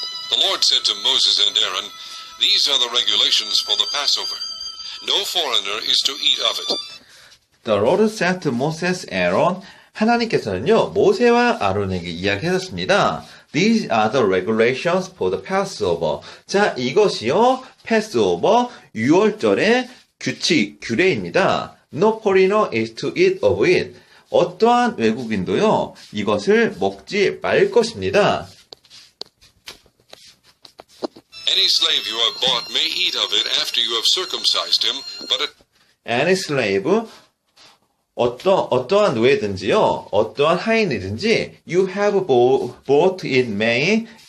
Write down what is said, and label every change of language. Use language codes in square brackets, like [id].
[en] The Lord said to Moses and Aaron, "These are the regulations for the Passover. No foreigner is to eat of it." The Lord said to Moses and Aaron, [ko] 하나님께서는요, 모세와 아론에게 이야기하셨습니다. [en] These are the regulations for the Passover. [ko] 자, 이것이요, Passover, 유월절의 규례입니다. [en] No foreigner is to eat of it. [ko] 어떠한 외국인도요, 이것을 먹지 말 것입니다. [en] Any slave you have bought may eat of it after you have circumcised him, but it Any slave, [ko] 어떠한 노예든지요, 어떠한 하인이든지, [en] you have bought it may,